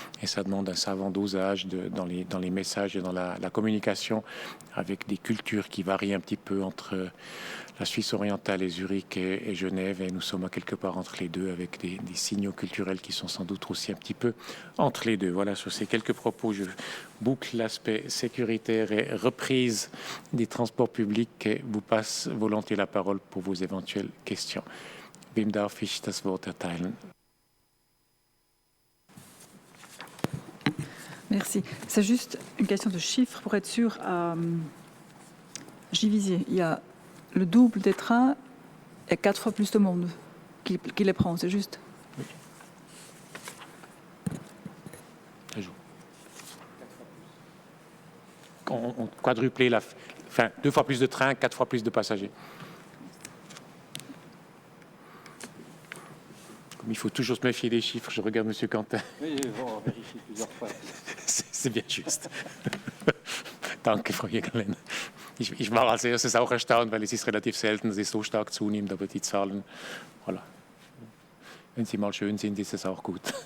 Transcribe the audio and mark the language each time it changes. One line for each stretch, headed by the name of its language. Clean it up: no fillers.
French: Et ça demande un savant dosage dans les messages et dans la communication, avec des cultures qui varient un petit peu entre la Suisse orientale et Zurich et Genève. Et nous sommes à quelque part entre les deux, avec des signaux culturels qui sont sans doute aussi un petit peu entre les deux. Voilà, sur ces quelques propos, je boucle l'aspect sécuritaire et reprise des transports publics et vous passe volontiers la parole pour vos éventuelles questions.
German: Wem darf ich das Wort erteilen?
French: Merci. C'est juste une question de chiffres pour être sûr. Givisiez, il y a le double des trains et 4 fois plus de monde qui les prend, c'est juste? Oui. On quadruplait 2 fois plus de trains, 4 fois plus de passagers. Comme il faut toujours se méfier des chiffres, je regarde M. Quentin. Oui, on vérifie plusieurs fois. C'est bien juste.
German: Danke, Frau Jägerlein. Ich war als erstes auch erstaunt, weil es ist relativ selten, dass es so stark zunimmt, aber die Zahlen, voilà. Wenn sie mal schön sind, ist es auch gut.